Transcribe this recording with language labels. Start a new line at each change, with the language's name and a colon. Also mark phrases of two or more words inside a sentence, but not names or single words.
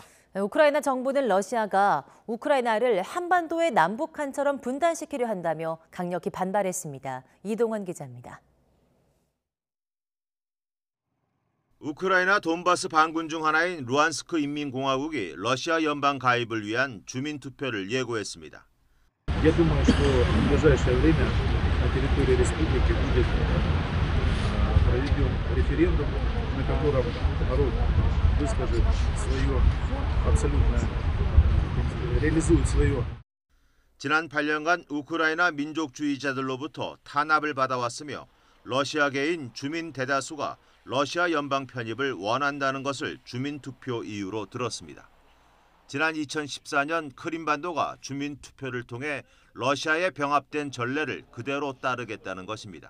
Korean: 우크라이나 정부는 러시아가 우크라이나를 한반도의 남북한처럼 분단시키려 한다며 강력히 반발했습니다. 이동환 기자입니다. 우크라이나 돈바스 반군 중 하나인 루안스크 인민공화국이 러시아 연방 가입을 위한 주민 투표를 예고했습니다.
Russian: Я думаю, что в ближайшее время на территории республики будет проведен референдум, на котором народ выскажет свое абсолютно, реализует свое.
Korean: 지난 8년간 우크라이나 민족주의자들로부터 탄압을 받아왔으며 러시아계인 주민 대다수가 러시아 연방 편입을 원한다는 것을 주민투표 이유로 들었습니다. 지난 2014년 크림반도가 주민투표를 통해 러시아에 병합된 전례를 그대로 따르겠다는 것입니다.